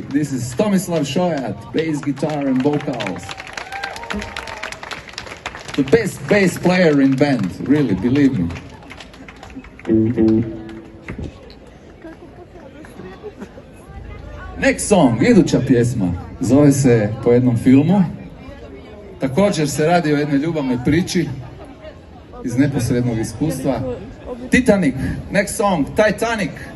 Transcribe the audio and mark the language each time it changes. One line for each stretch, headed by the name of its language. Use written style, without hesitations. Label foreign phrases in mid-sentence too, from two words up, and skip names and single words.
English: This is Tomislav Šojat, bass guitar and vocals. The best bass player in band, really, believe me. Next song,
Croatian: iduća pjesma, zove se po jednom filmu. Također se radi o jednoj ljubavnoj priči iz neposrednog iskustva.
English: Titanic, next song, Titanic.